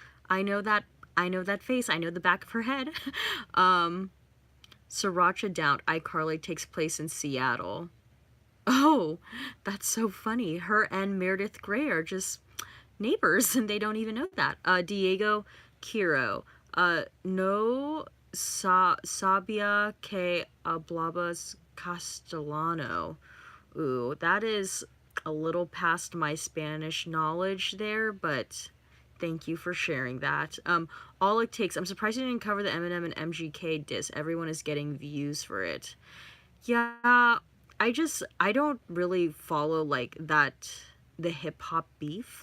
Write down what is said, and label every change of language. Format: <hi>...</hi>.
<en>I know that face. I know the back of her head. Sriracha Down, iCarly takes place in Seattle. Oh, that's so funny. Her and Meredith Grey are just neighbors and they don't even know that. Diego Quiro.</en> <es>No sabia que hablabas castellano.</es> <en>Ooh, that is a little past my Spanish knowledge there, but thank you for sharing that. All it takes, I'm surprised you didn't cover the Eminem and MGK diss. Everyone is getting views for it. Yeah, I don't really follow like that the hip hop beef.</en>